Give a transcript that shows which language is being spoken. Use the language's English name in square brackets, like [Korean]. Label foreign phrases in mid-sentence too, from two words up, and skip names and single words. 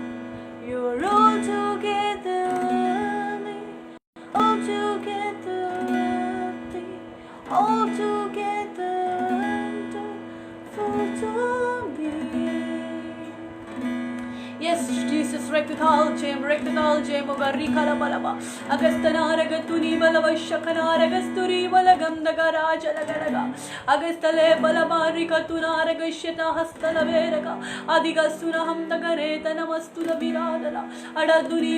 [English] You're altogether worthy, altogether altogether wonderful to me. Yes, Jesus, Rekthal Jem, Ogarikala Balaba, Agastanagatuni Balava Shakanaragasturi Balagam Nagaraja Lagaraga, Agastale Balabarika Tunaragasheta Hastalaveraga, Adigastunaham Nagareta Namastula Viradala, Adaduri